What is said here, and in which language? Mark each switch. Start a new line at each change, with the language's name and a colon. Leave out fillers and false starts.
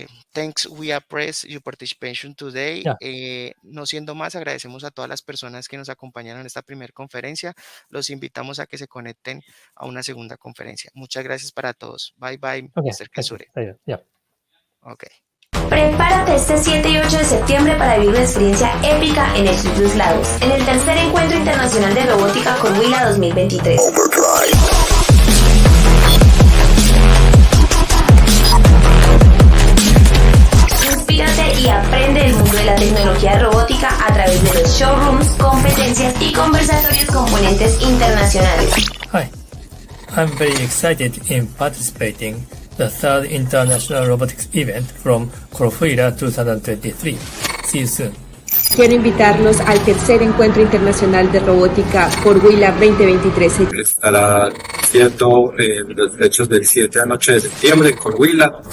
English: Thanks, we appreciate your participation today. Yeah.
Spanish: No siendo más, agradecemos a todas las personas que nos acompañaron en esta primera conferencia. Los invitamos a que se conecten a una segunda conferencia. Muchas gracias para todos.
English: Bye, Okay. Mr. Kensure. Yeah. Okay.
Spanish: Prepárate este 7 y 8 de septiembre para vivir una experiencia épica en el Club Los Lagos, en el tercer Encuentro Internacional de Robótica con Huila 2023. Inspírate y aprende el mundo de la tecnología robótica a través de los showrooms, competencias y conversatorios con ponentes internacionales.
English: Hi, I'm very excited in participating the third International Robotics event from Huila 2023. See you soon.
Spanish: Quiero invitarlos al tercer Encuentro Internacional de Robótica por Huila 2023. Estará cierto en las fechas del 7 a noche de septiembre con Huila.